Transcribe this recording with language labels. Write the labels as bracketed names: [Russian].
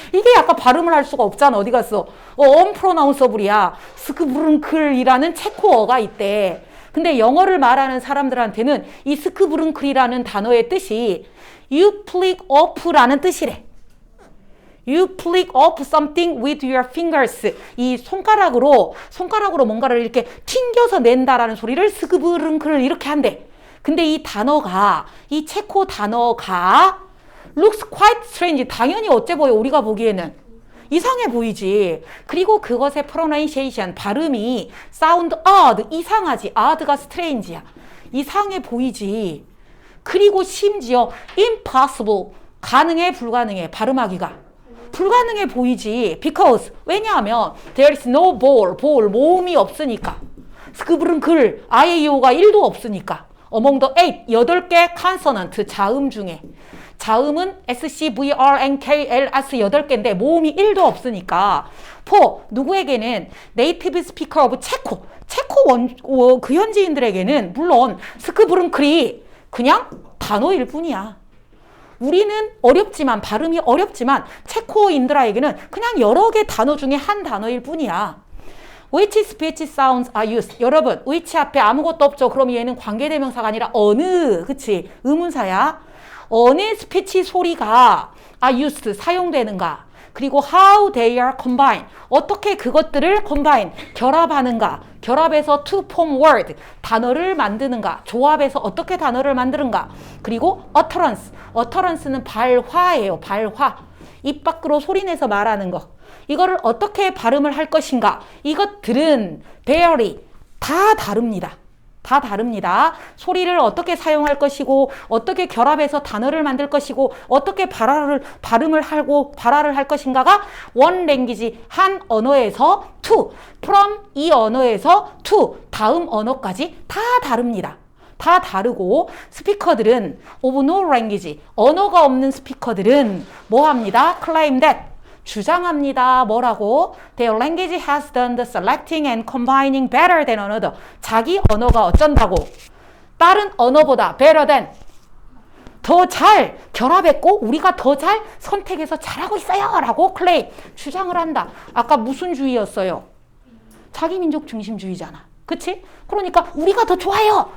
[Korean] 이게 약간 발음을 할 수가 없잖아. 어디 갔어? unpronounceable이야. 스크브른클이라는 체코어가 있대. 근데 영어를 말하는 사람들한테는 이 스크브른클이라는 단어의 뜻이 you flick off라는 뜻이래. [English] You flick off something with your fingers. [Korean] 이 손가락으로 뭔가를 이렇게 튕겨서 낸다라는 소리를 스크브른클 이렇게 한대. 근데 이 단어가, 이 체코 단어가 [English] looks quite strange. [Korean] 당연히 어째 보여? 우리가 보기에는 이상해 보이지. 그리고 그것의 pronunciation, 발음이 [English] sound odd, [Korean] 이상하지. odd가 strange야. 이상해 보이지. 그리고 심지어 impossible, 가능해 불가능해, 발음하기가. 불가능해 보이지. [English] Because, [Korean] 왜냐하면 [English] there is no ball, [Korean] 모음이 없으니까. 스크브른클, IAO가 1도 없으니까. [English] Among the [Korean] 8개 consonant, 자음 중에. 자음은 S, C, V, R, N, K, L, S 8개인데 모음이 1도 없으니까 for 누구에게는 native speaker of 체코 그 현지인들에게는 물론 스크브른클이 그냥 단어일 뿐이야. 우리는 어렵지만 발음이 어렵지만 체코인들에게는 그냥 여러 개 단어 중에 한 단어일 뿐이야. [English] Which speech sounds are used? [Korean] 여러분, which 앞에 아무것도 없죠. 그럼 얘는 관계대명사가 아니라 어느, 그치? 의문사야. 어느 스피치 소리가 [English] are used, [Korean] 사용되는가? 그리고 [English] how they are combined, [Korean] 어떻게 그것들을 combine, 결합하는가? 결합해서 [English] to form word, [Korean] 단어를 만드는가? 조합해서 어떻게 단어를 만드는가? 그리고 utterance는 발화예요. 발화. 입 밖으로 소리내서 말하는 거. 이거를 어떻게 발음을 할 것인가? 이것들은 vary, 다 다릅니다. 다 다릅니다. 소리를 어떻게 사용할 것이고 어떻게 결합해서 단어를 만들 것이고 어떻게 발음을 하고 발화를 할 것인가가 one language, 한 언어에서 to, from 이 언어에서 to, 다음 언어까지 다 다릅니다. 다 다르고 스피커들은 [English] of no language, [Korean] 언어가 없는 스피커들은 뭐 합니다? [English] claim that, [Korean] 주장합니다. 뭐라고? [English] Their language has done the selecting and combining better than another. [Korean] 자기 언어가 어쩐다고? 다른 언어보다 [English] better than, [Korean] 더 잘 결합했고 우리가 더 잘 선택해서 잘하고 있어요. 라고 claim, 주장을 한다. 아까 무슨 주의였어요? 자기민족 중심주의잖아. 그치? 그러니까 우리가 더 좋아요.